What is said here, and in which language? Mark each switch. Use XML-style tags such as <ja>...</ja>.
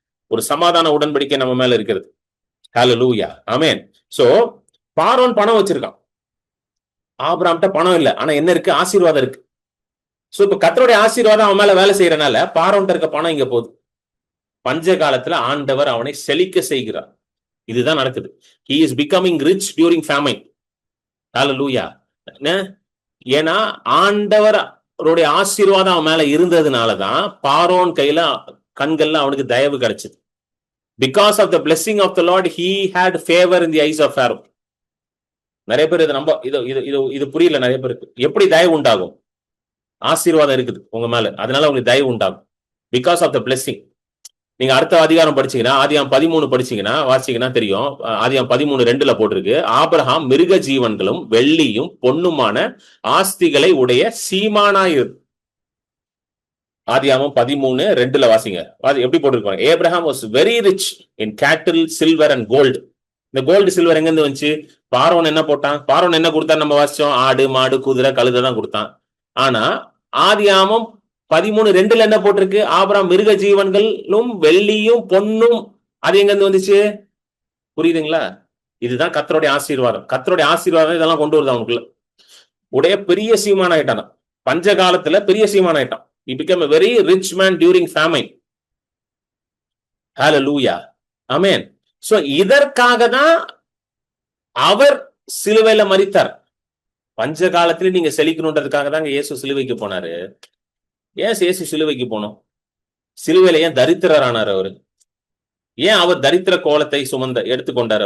<ta>ஒரு சமாதான உடன்படிக்கை நம்ம மேல இருக்கிறது. ஹல்லேலூயா. ஆமென். சோ பார்வோன் பணம் வச்சிருக்கான், ஆபிரகாம்கிட்ட பணம் இல்ல, ஆனா என்ன இருக்கு? ஆசீர்வாதம் இருக்கு. சோ இப்ப கர்த்தருடைய ஆசீர்வாதம் அவன் மேல வேலை செய்யறனால பார்வோன்ட்ட இருக்க பணம் இங்க போகுது. பஞ்ச காலத்துல ஆண்டவர் அவனை செழிக்க செய்கிறார். இதுதான் நடக்குது.</ta> <en>He is becoming rich during famine.</en> <ta>ஹல்லேலூயா. ஏன்னா ஆண்டவருடைய ஆசீர்வாதம் அவன் மேல இருந்ததுனாலதான் பார்வோன் கையில கண்கள்ல அவனுக்கு தயவு கிடைச்சது.</ta> <en>Because of the blessing of the Lord, he had favor in the eyes of Pharaoh.</en> <ta>நிறைய பேர் இது நம்ம இது புரியல நிறைய பேருக்கு. எப்படி தயவு உண்டாகும்? ஆசீர்வாதம் இருக்குது உங்க மேல, அதனால உங்களுக்கு தயவு உண்டாகும்.</ta> <en>Because of the blessing.</en> <ta>நீங்க அடுத்த அதிகாரம் படிச்சீங்கன்னா, ஆதியாகமம் 13 படிச்சீங்கன்னா வாசிச்சீங்கன்னா தெரியும். ஆதியாகமம் 13:2 போட்டிருக்கு, ஆபிரகாம் மிருக ஜீவன்களும் வெள்ளியும் பொன்னுமான ஆஸ்திகளை உடைய சீமானாயிரு. ஆதியாகமம் 13:2 வாசிங்க. எப்படி போட்டிருக்காங்க?</ta> <en>Abraham was very rich in cattle, silver and gold.</en> <ta>இந்த கோல்டு சில்வர் எங்க இருந்து வந்துச்சு? பார்வோன் என்ன போட்டான்? பார்வோன் என்ன கொடுத்தான்? நம்ம வாசிச்சோம், ஆடு மாடு குதிரை கழுதை தான் கொடுத்தான். ஆனா ஆதியாகமம் 13:2 என்ன போட்டிருக்கு? ஆபிரகாம் மிருக ஜீவன்களும் வெள்ளியும் பொன்னும். அது எங்க இருந்து வந்துச்சு? புரியுதுங்களா? இதுதான் கர்த்தருடைய ஆசீர்வாதம். கர்த்தருடைய ஆசீர்வாதம் இதெல்லாம் கொண்டு வருது அவனுக்குள்ள. உடைய பெரிய சீமான் ஆயிட்டான். பஞ்ச காலத்துல பெரிய சீமான் ஆயிட்டான்.</ta> <en>He became a very rich man during famine. Hallelujah. Amen.</en> <ta>So இதற்காக தான் அவர் சிலுவையில மரித்தார். பஞ்ச காலத்துல நீங்க செழிக்கணுன்றதுக்காக தாங்க இயேசு சிலுவைக்கு போனாரு. ஏன் இயேசு சிலுவைக்கு போனோம்? சிலுவையில ஏன் தரித்திரர் ஆனார் அவரு? ஏன் அவர் தரித்திர கோலத்தை எடுத்துக்கொண்டார்?</ta>